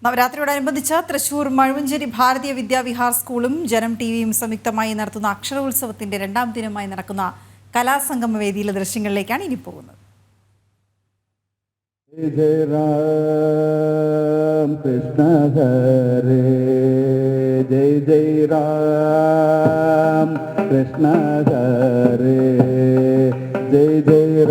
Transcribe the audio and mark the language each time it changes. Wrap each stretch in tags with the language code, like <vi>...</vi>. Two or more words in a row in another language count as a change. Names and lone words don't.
<ml>നവരാത്രിയോടനുബന്ധിച്ച് തൃശൂർ മഴുവഞ്ചേരി ഭാരതീയ വിദ്യാവിഹാർ സ്കൂളും ജനം ടിവിയും സംയുക്തമായി നടത്തുന്ന അക്ഷരോത്സവത്തിന്റെ രണ്ടാം ദിനമായി നടക്കുന്ന കലാസംഗമ വേദിയിലെ ദൃശ്യങ്ങളിലേക്കാണ് ഇനി പോകുന്നത്.</ml> <hi>जय राम कृष्ण हरे जय जय राम कृष्ण हरे जय जय</hi>